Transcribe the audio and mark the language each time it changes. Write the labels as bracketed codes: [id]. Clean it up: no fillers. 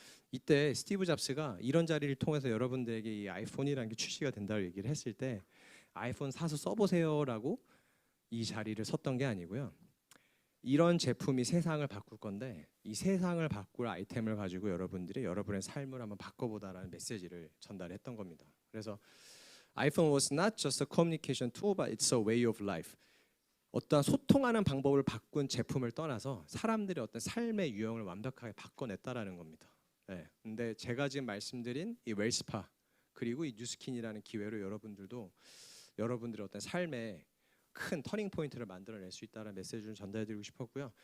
[ko] 이때 스티브 잡스가 이런 자리를 통해서 여러분들에게 이 아이폰이라는 게 출시가 된다고 얘기를 했을 때 아이폰 사서 써보세요라고 이 자리를 섰던 게 아니고요. 이런 제품이 세상을 바꿀 건데 이 세상을 바꿀 아이템을 가지고 여러분의 삶을 한번 바꿔보다라는 메시지를 전달했던 겁니다. 그래서 [en] iPhone was not just a communication tool, but it's a way of life. [ko] 어떠한 소통하는 방법을 바꾼 제품을 떠나서 사람들의 어떤 삶의 유형을 완벽하게 바꿔냈다라는 겁니다. 근데 제가 지금 말씀드린 이 웰스파 그리고 이 뉴스킨이라는 기회로 여러분들의 어떤 삶에 큰 터닝 포인트를 만들어낼 수 있다는 메시지를 전달해드리고 싶었고요.